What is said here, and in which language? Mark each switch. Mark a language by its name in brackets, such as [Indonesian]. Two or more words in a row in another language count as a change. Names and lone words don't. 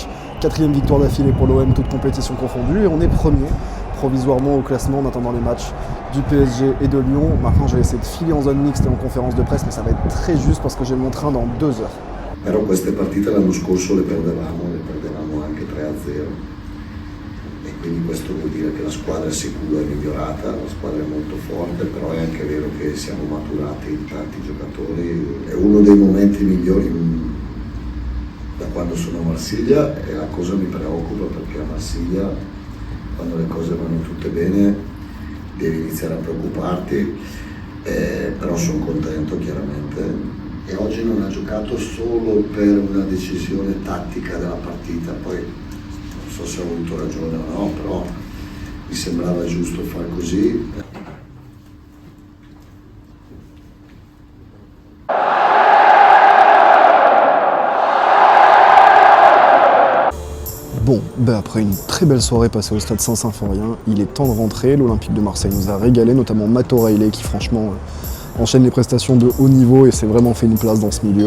[French] 4e victoire d'affilée pour l'OM, toute compétition confondue, et on est premier provisoirement au classement en attendant les matchs du PSG et de Lyon. Maintenant je vais essayer de filer en zone mixte et en conférence de presse, mais ça va être très juste parce que j'ai mon train dans 2 heures. [Italian] Però queste partite l'anno scorso le perdevamo anche 3-0 e quindi questo vuol dire che la squadra sicuro è migliorata, la squadra è molto forte, però è anche vero che siamo maturati in tanti giocatori. È uno dei momenti migliori da quando sono a Marsiglia e la cosa mi preoccupa perché a Marsiglia quando le cose vanno tutte bene devi iniziare a preoccuparti, però sono contento chiaramente. E oggi non ha giocato solo per una decisione tattica della partita, poi non so se ha avuto ragione o no, però mi sembrava giusto far così. [French] Bon, après une très belle soirée passée au stade Saint-Symphorien, il est temps de rentrer. L'Olympique de Marseille nous a régalé, notamment Matt O'Reilly qui franchement enchaîne les prestations de haut niveau et s'est vraiment fait une place dans ce milieu.